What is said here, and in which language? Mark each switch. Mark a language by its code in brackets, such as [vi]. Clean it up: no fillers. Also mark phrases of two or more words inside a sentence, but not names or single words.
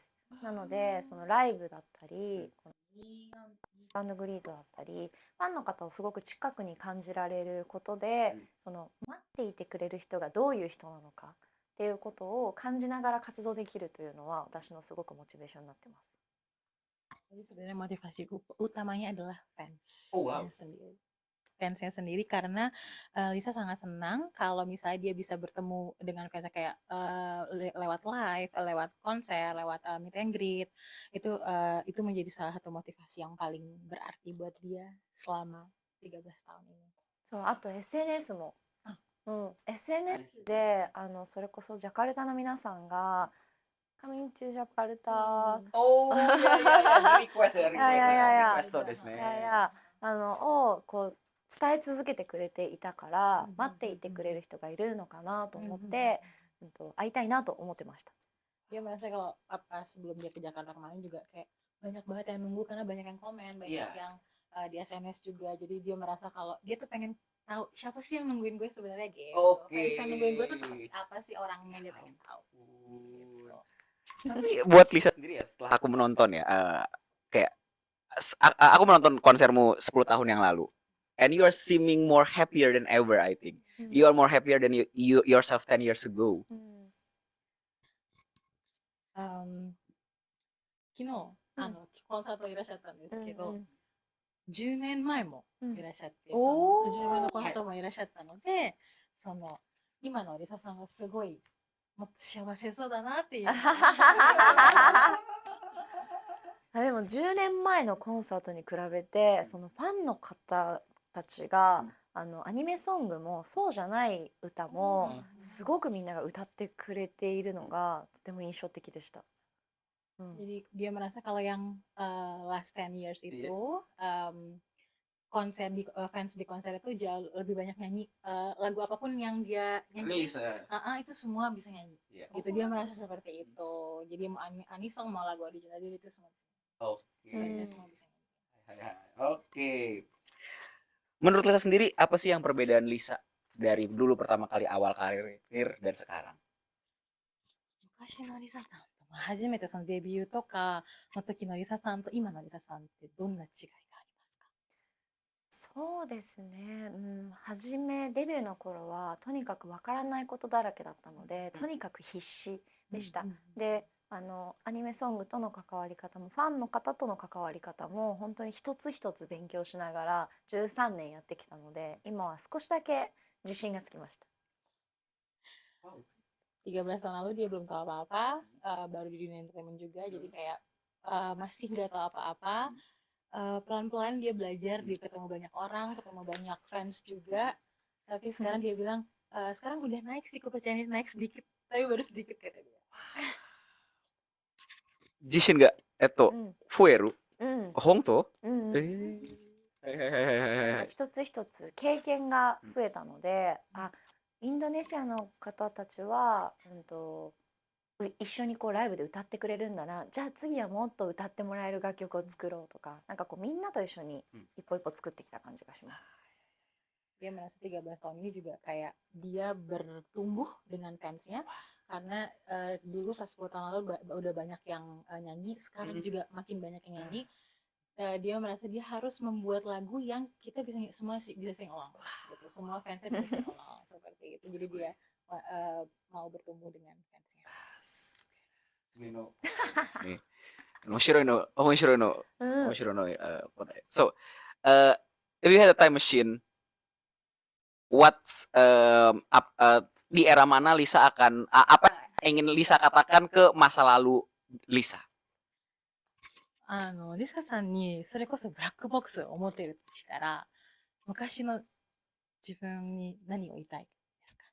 [ja] なのでそのライブだったりバンドグリードだったりファンの方をすごく近くに感じられることで、その待っていてくれる人がどういう人なのかっていうことを感じながら活動できるというのは私のすごくモチベーションになってます。 [id] Jadi sebenarnya motivasi utamanya adalah fans [en] Oh, wow. [id] sendiri. Fansnya sendiri karena Lisa sangat senang kalau misalnya dia bisa bertemu dengan fansnya kayak lewat live, lewat konser, lewat [en] meet and greet. [id] Itu menjadi salah satu motivasi yang paling berarti buat dia selama 13 tahun ini. [ja] そう、あと SNS も、SNS でそれこそジャカルタの皆さんが [en] Coming to Jakarta [ja] Oh, ya. Request ですね。をこう伝え続けてくれていたから待っていてくれる人がいるのかなと思って会いたいなと思ってました。 [id] Dia merasa kalau sebelum dia ke Jakarta kemarin juga kayak banyak banget yang nunggu karena banyak yang komen, banyak yang di SNS juga. Jadi dia merasa kalau dia tuh pengen tahu siapa sih yang nungguin gue sebenarnya gitu. Fans yang nungguin gue tuh seperti apa sih orangnya, dia pengen tahu. Gitu. Tapi buat Lisa sendiri ya, setelah aku menonton ya, kayak aku menonton konsermu 10 tahun yang lalu. [en] And you are seeming more happier than ever, I think. You are more happier than you yourself 10 years ago. [ja] 昨日コンサートいらっしゃったんですけど、10年前もいらっしゃって、その10年前のコンサートもいらっしゃったので、その今のリサさんがすごいもっと幸せそうだなっていう。あでも10年前のコンサートに比べてそのファンの方たちが、アニメソングもそうじゃない歌もすごくみんなが歌ってくれているのがとても印象的でした。 [id] Jadi dia merasa kalau yang [en] last 10 years [id] itu konser di fans di konser itu jauh lebih banyak nyanyi lagu apapun yang dia nyanyi itu semua bisa nyanyi gitu. Dia merasa seperti itu. Jadi mau anisong mau lagu original dia itu semua bisa. Semua bisa nyanyi. Oke. Menurut Lisa sendiri apa sih yang perbedaan Lisa dari dulu pertama kali awal karir dan sekarang? [ja] 昔のリサさんと初めてそのデビューとかの時のリサさんと今のリサさんってどんな違いがありますか？そうですね、初めデビューの頃はとにかくわからないことだらけだったので、とにかく必死でした。でアニメソングとの関わり方もファンの方との関わり方も本当に一つ一つ勉強しながら13年やってきたので、今は少しだけ自信がつきました。 [id] 13 tahun lalu dia belum tahu apa-apa, baru di dunia entertainment juga, jadi kayak masih nggak tahu apa-apa. Pelan-pelan dia belajar, dia ketemu banyak orang, ketemu banyak fans juga. Tapi sekarang dia bilang, sekarang udah naik sih, kepercayaan naik sedikit, tapi baru sedikit kata dia. [ja] 自信が増える。本当？一つ一つ経験が増えたので、インドネシアの方たちは、一緒にこうライブで歌ってくれるんだな、じゃあ次はもっと歌ってもらえる楽曲を作ろうとか、なんかこうみんなと一緒に一歩一歩作ってきた感じがします。 [id] Dia merasa 13 tahun ini juga kayak dia bertumbuh dengan fansnya karena dulu pas 10 tahun lalu udah banyak yang nyanyi, sekarang juga makin banyak yang nyanyi. Dia merasa dia harus membuat lagu yang kita bisa semua bisa [en] sing along [id] gitu. Semua fansnya bisa [en] sing along [id] seperti itu. Jadi dia mau bertumbuh dengan fansnya. [ja] 面白いの。 [en] So, if you had a time machine, what's [id] di era mana Lisa akan apa yang ingin Lisa katakan ke masa lalu Lisa? [ja] リサさんにそれこそブラックボックスを持っているとしたら、昔の自分に何を言いたいですか？